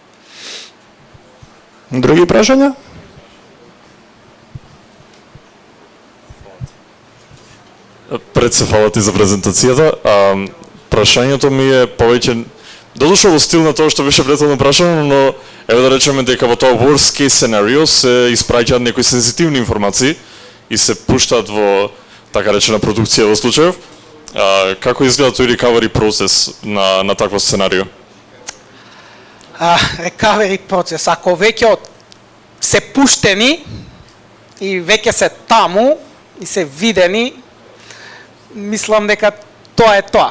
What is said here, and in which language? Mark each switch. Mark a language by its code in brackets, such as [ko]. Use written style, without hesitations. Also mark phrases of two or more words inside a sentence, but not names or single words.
[mk] Други прашања? Пред се фала ти за презентацијата. Прашањето ми е повеќе додошlo во стил на тоа што беше претходно прашано, но еве да речеме дека во тоа [en] worst case scenario [mk] се испраќаат некои сензитивни информации и се пуштаат во така речена продукција во случајов. Како изгледа тој recovery процес на такво сценарио? Recovery процес, ако веќе се пуштени и веќе се таму и се видени, мислам дека тоа е тоа.